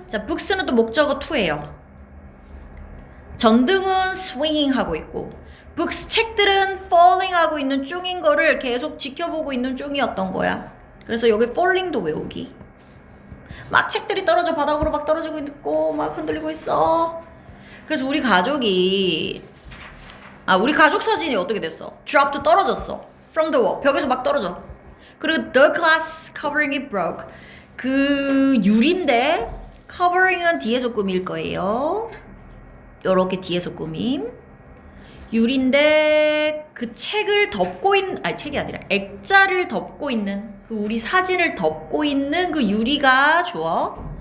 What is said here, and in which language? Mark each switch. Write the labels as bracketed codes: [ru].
[ko] 자, books는 또 목적어 to예요. 전등은 swinging 하고 있고 books 책들은 falling 하고 있는 중인 거를 계속 지켜보고 있는 중이었던 거야. 그래서 여기 falling도 외우기. 막 책들이 떨어져 바닥으로 막 떨어지고 있고 막 흔들리고 있어. 그래서 우리 가족이 우리 가족 사진이 어떻게 됐어? dropped 떨어졌어. from the wall. 벽에서 막 떨어져. [en] 그리고 the glass covering it broke. [ko] 그 유리인데 covering은 뒤에서 꾸밀 거예요. 요렇게 뒤에서 꾸밈. 유리인데 그 책을 덮고 있는 책이 아니라 액자를 덮고 있는 그 우리 사진을 덮고 있는 그 유리가 주어.